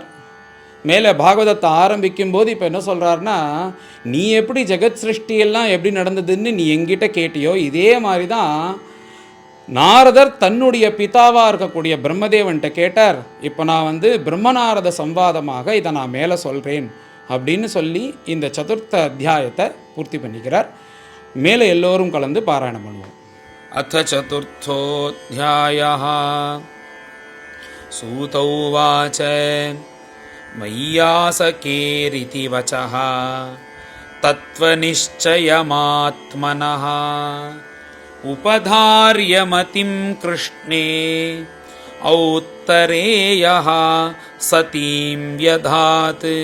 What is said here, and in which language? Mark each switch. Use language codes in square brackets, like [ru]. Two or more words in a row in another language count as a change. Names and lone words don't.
[ta] மேலே பாகவதத்தை ஆரம்பிக்கும் போது இப்போ என்ன சொல்கிறாருன்னா, நீ எப்படி ஜெகத் சிருஷ்டியெல்லாம் எப்படி நடந்ததுன்னு நீ எங்கிட்ட கேட்டியோ இதே மாதிரி தான் நாரதர் தன்னுடைய பிதாவாக இருக்கக்கூடிய பிரம்மதேவன்கிட்ட கேட்டார். இப்போ நான் பிரம்மநாரத சம்வாதமாக இதை நான் மேலே சொல்கிறேன் அப்படின்னு சொல்லி இந்த சதுர்த்த அத்தியாயத்தை பூர்த்தி பண்ணிக்கிறார். மேலே எல்லோரும் கலந்து பாராயணம் பண்ணுவோம். [sa] अथ चतुर्थोऽध्यायः सूत उवाच मय्यासकेरिति वचः तत्त्वनिश्चयमात्मनः उपधार्यमतिं कृष्णे औत्तरेयः सतीं व्यधात्